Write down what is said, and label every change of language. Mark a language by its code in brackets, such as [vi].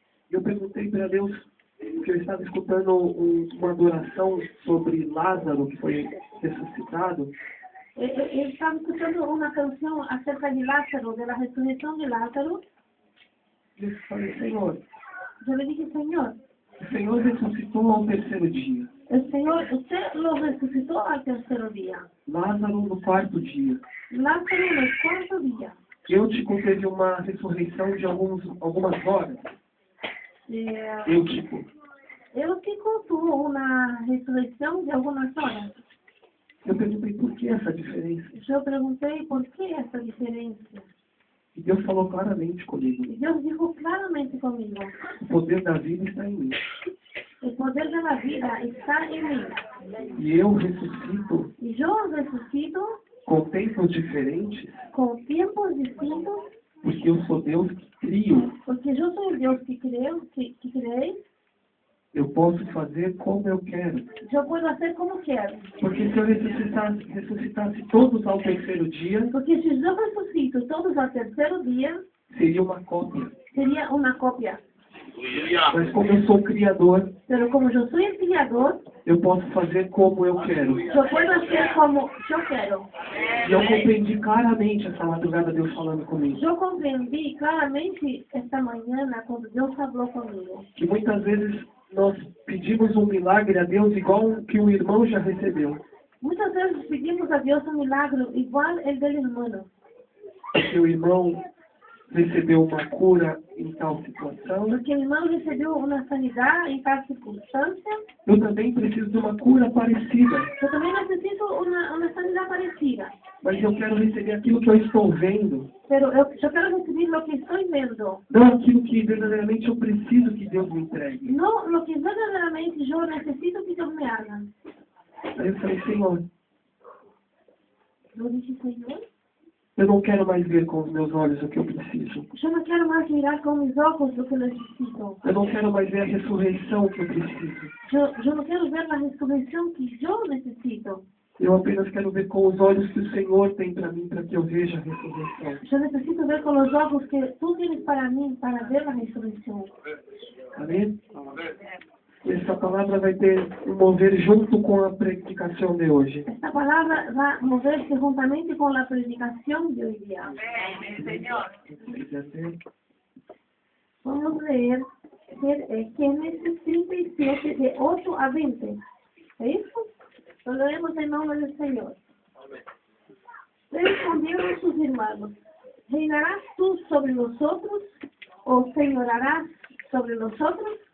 [pt] Eu perguntei para Deus, porque eu estava escutando uma adoração sobre Lázaro, que foi ressuscitado. Ele estava escutando uma canção acerca de Lázaro, da ressurreição de Lázaro. Eu falei, Senhor, [es] Eu le dije, Señor, [pt] o Senhor ressuscitou ao terceiro dia. [es] el Señor, usted lo resucitó al tercer día. [pt] Lázaro no quarto dia. [es] Lázaro en el cuarto día. [pt] Eutico teve uma ressurreição de algumas horas. Eh, [es] Eutico. Eutico tuvo una resurrección de algunas horas. [pt] Eu perguntei por que essa diferença. [es] Yo pregunté, ¿por qué esta diferencia? [pt] E Deus falou claramente comigo. [es] Y Dios dijo claramente conmigo, [pt] O poder da vida está em mim. [es] el poder de la vida está en mí. [pt] E eu ressuscito [es] Y yo resucito [pt] com tempos diferentes, [es] con tiempos distintos, [pt] porque eu sou Deus que crio. [es] porque yo soy el Dios que creo, que creéis. [pt] Eu posso fazer como eu quero. [es] Yo puedo hacer como quiero. [pt] Porque se eu ressuscitasse todos ao terceiro dia, [es] Porque si yo resucito todos al tercer día, [pt] seria uma cópia. [es] sería una copia. [pt] Mas como eu sou criador, [es] Pero como yo soy el creador, [pt] eu posso fazer como eu quero. [es] yo puedo hacer como yo quiero. [pt] E eu compreendi claramente essa madrugada Deus falando comigo. [es] Yo comprendí claramente esta mañana cuando Dios habló conmigo. [pt] Que muitas vezes nós pedimos um milagre a Deus igual que um irmão já recebeu. [es] Muchas veces pedimos a Dios un milagro igual el del hermano. [pt] Porque o irmão recebeu uma cura em tal situação. [es] Porque el hermano recibió una sanidad en tal circunstancia. [pt] Eu também preciso de uma cura parecida. [es] Yo también necesito una sanidad parecida. [pt] Mas eu quero receber aquilo que eu estou vendo. [es] Pero yo quiero recibir lo que estoy viendo. [pt] Não aquilo que verdadeiramente eu preciso que Deus me entregue. [es] No lo que verdaderamente yo necesito que Dios me haga. [pt] Aí eu falei, Senhor, [es] Yo dije, Señor, [pt] eu não quero mais ver com os meus olhos o que eu preciso. [es] yo no quiero más mirar con mis ojos lo que necesito. [pt] Eu não quero mais ver a ressurreição que eu preciso. [es] Yo no quiero ver la resurrección que yo necesito. [pt] Eu apenas quero ver com os olhos que o Senhor tem para mim, para que eu veja a ressurreição. [es] Yo necesito ver con los ojos que tú tienes para mí, para ver la resurrección. [pt] Amém? E essa palavra vai ter um mover junto com a predicação de hoje. [es] Esta palabra va a moverse juntamente con la predicación de hoy día. Vamos a leer Génesis 37, de 8 a 20. ¿Es eso? Lo leemos en nombre del Señor. Le respondieron sus hermanos, ¿reinarás tú sobre nosotros o señorarás sobre nosotros?